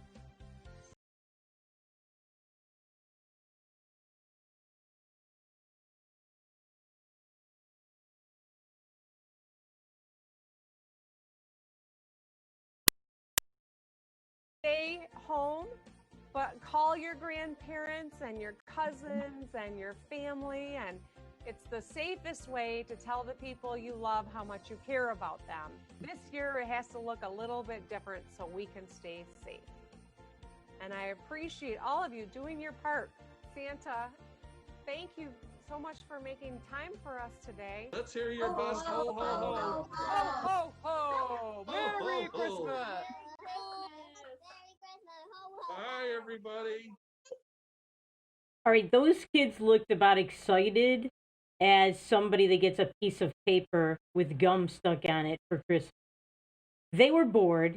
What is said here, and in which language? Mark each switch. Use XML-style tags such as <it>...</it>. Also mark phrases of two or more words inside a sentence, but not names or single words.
<en>Stay home, but call your grandparents and your cousins and your family, and it's the safest way to tell the people you love how much you care about them. This year it has to look a little bit different so we can stay safe. And I appreciate all of you doing your part. Santa, thank you so much for making time for us today. Let's hear your best ho ho ho. Ho, ho, ho! Merry ho, ho. Christmas! Merry Christmas. Ho, ho. Bye, everybody. All right, those kids looked about excited as somebody that gets a piece of paper with gum stuck on it for Christmas. They were bored.</en>